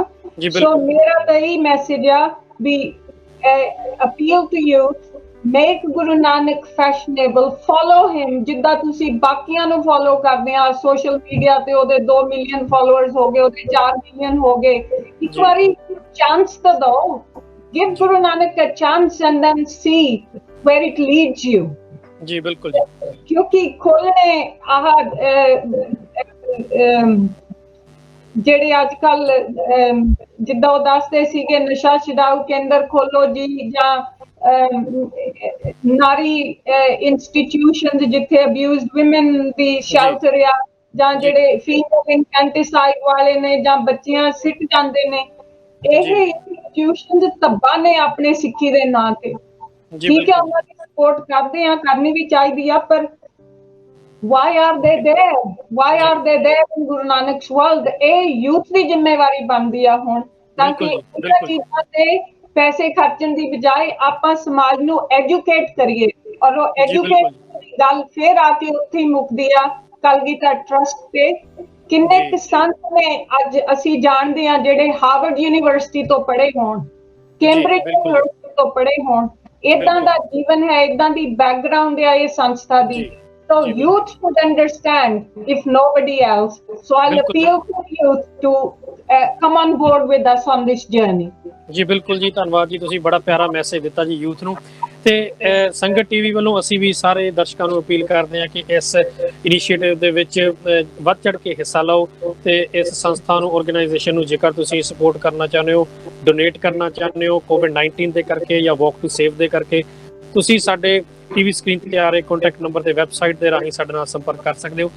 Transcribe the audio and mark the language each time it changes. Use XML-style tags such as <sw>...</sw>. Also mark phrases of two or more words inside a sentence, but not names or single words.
<pa>ਸੋ ਮੇਰਾ ਤਾਂ ਇਹ ਮੈਸੇਜ ਆ ਵੀ</pa> <en>appeal to youth, make Guru Nanak fashionable, follow him</en> <pa>ਜਿੱਦਾਂ ਤੁਸੀਂ ਬਾਕੀਆਂ ਨੂੰ ਫੋਲੋ ਕਰਦੇ ਆ</pa> <en>social media</en> <pa>ਤੇ। ਉਹਦੇ 2</pa> <en>million followers</en> <pa>ਹੋ ਗਏ, ਉਹਦੇ 4 ਮਿਲੀਅਨ ਹੋ ਗਏ। ਇੱਕ ਵਾਰੀ ਚਾਂਸ ਤਾਂ ਦਿਓ,</pa> <en>give Guru Nanak a chance and then see where it leads you.</en> <pa>ਜੀ ਬਿਲਕੁਲ ਜੀ, ਕਿਉਂਕਿ ਖੋਲਣੇ ਜਿਹੜੇ ਅੱਜ ਕੱਲ ਜਿੱਦਾਂ ਉਹ ਦੱਸਦੇ ਸੀਗੇ ਨਸ਼ਾ ਛਡਾਊ ਕੇਂਦਰ ਖੋਲੋ ਜੀ, ਜਾਂ ਨਾਰੀ ਇੰਸਟੀਟਿਊਸ਼ਨਸ ਜਿੱਥੇ</pa> <en>abused women</en> <pa>ਦੀ ਸ਼ੈਲਟਰ ਆ, ਜਾਂ ਜਿਹੜੇ</pa> <en>female infanticide</en> <pa>ਵਾਲੇ ਨੇ, ਜਾਂ ਬੱਚੀਆਂ ਸਿੱਟ ਜਾਂਦੇ ਨੇ, ਇਹ ਇੰਸਟੀਟਿਊਸ਼ਨਸ ਧੱਬਾ ਨੇ ਆਪਣੇ ਸਿੱਖੀ ਦੇ ਨਾਂ ਤੇ। ਠੀਕ ਹੈ, ਉਹਨਾਂ ਦੀ ਸਪੋਰਟ ਕਰਦੇ ਆ, ਕਰਨੀ ਵੀ ਚਾਹੀਦੀ ਆ, ਪਰ</pa> <en>why are they there in Guru Nanak's world?</en> <pa>ਇਹ ਯੂਥ ਦੀ ਜ਼ਿੰਮੇਵਾਰੀ ਬਣਦੀ ਆ ਹੁਣ ਤਾਂ ਕਿ ਬਿਲਕੁਲ ਜੀ, ਇਹਨਾਂ ਬਿਲਕੁਲ। ਚੀਜ਼ਾਂ ਤੇ ਪੈਸੇ ਖਰਚਣ ਦੀ ਬਜਾਏ ਆਪਾਂ ਸਮਾਜ ਨੂੰ ਐਜੂਕੇਟ ਕਰੀਏ, ਔਰ ਉਹ ਜੀ, ਐਜੂਕੇਟ ਬਿਲਕੁਲ। ਦੀ ਗੱਲ ਫਿਰ ਆ ਕੇ ਉੱਥੇ ਹੀ ਮੁੱਕਦੀ ਆ ਕਲਗੀਧਰ ਟਰਸਟ ਤੇ। ਕਿੰਨੇ ਜੀ, ਕਿਸਾਨ ਨੇ ਅੱਜ ਅਸੀਂ ਜਾਣਦੇ ਹਾਂ ਜਿਹੜੇ ਹਾਰਵਰਡ ਯੂਨੀਵਰਸਿਟੀ ਤੋਂ ਪੜ੍ਹੇ ਹੋਣ, ਕੈਂਬਰਿਜ ਬਿਲਕੁਲ ਜੀ। ਯੂਨੀਵਰਸਿਟੀ ਤੋਂ ਪੜ੍ਹੇ ਹੋਣ, ਇਦਾਂ ਬਿਲਕੁਲ। ਦਾ ਜੀਵਨ ਹੈ, ਇਦਾਂ ਦੀ ਬੈਕਗ੍ਰਾਉਂਡ ਹੈ ਇਹ ਸੰਸਥਾ ਦੀ। ਜੀ,</pa> <en>So</en> <pa>ਜੀ,</pa> <en>youth should understand if nobody else. So I'll</en> <pa>ਬਿਲਕੁਲ।</pa> <en>appeal to youth to come on board with us on this journey.</en> <pa>ਜੀ ਬਿਲਕੁਲ ਜੀ, ਧੰਨਵਾਦ ਜੀ, ਤੁਸੀਂ ਬੜਾ ਪਿਆਰਾ ਮੈਸੇਜ ਦਿੱਤਾ ਜੀ ਯੂਥ ਨੂੰ। ਤੇ ਸੰਗਤ ਟੀਵੀ ਵੱਲੋਂ ਅਸੀਂ ਵੀ ਸਾਰੇ ਦਰਸ਼ਕਾਂ ਨੂੰ ਅਪੀਲ ਕਰਦੇ ਹਾਂ ਕਿ ਇਸ ਇਨੀਸ਼ੀਏਟਿਵ ਦੇ ਵਿੱਚ ਵੱਧ ਚੜ ਕੇ ਹਿੱਸਾ ਲਓ ਤੇ ਇਸ ਸੰਸਥਾ ਨੂੰ, ਆਰਗੇਨਾਈਜੇਸ਼ਨ ਨੂੰ ਜੇਕਰ ਤੁਸੀਂ ਸਪੋਰਟ ਕਰਨਾ ਚਾਹੁੰਦੇ ਹੋ, ਡੋਨੇਟ ਕਰਨਾ ਚਾਹੁੰਦੇ ਹੋ ਕੋਵਿਡ-19 ਦੇ ਕਰਕੇ ਜਾਂ ਵਾਕ ਟੂ ਸੇਵ ਦੇ ਕਰਕੇ, ਤੁਸੀਂ ਸਾਡੇ</pa> <en>TV screen</en> <pa>ਤੇ ਆ ਰਹੇ</pa> <en>contact number</en> <pa>ਤੇ ਵੈਬਸਾਈਟ ਦੇ ਰਾਹੀਂ ਸਾਡੇ ਨਾਲ ਸੰਪਰਕ ਕਰ ਸਕਦੇ ਹੋ।</pa>